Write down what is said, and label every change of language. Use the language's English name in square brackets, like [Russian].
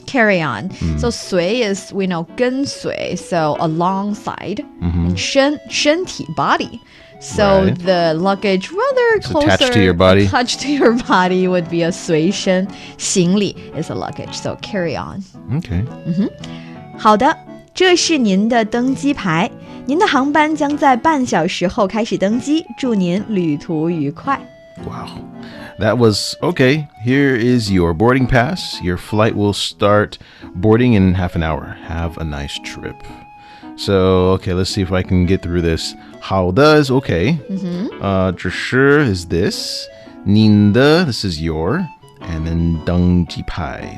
[English] Carry-on. So 随 is, we know, 跟随, so alongside. And 身体, body. So Right. the luggage rather It's closer attached to your body. Attached to your body would be a 随身行李 is a luggage. So carry on. Okay. [Chinese] 好的，这是您的登机牌，您的航班将在半小时后开始登机，祝您旅途愉快。 [English] Wow. That was okay. Here is your boarding pass. Your flight will start boarding in half an hour. Have a nice trip. So, okay, let's see if I can get through this. 好的 is okay. 只是 is this. 您的 this is your. And then 登机牌.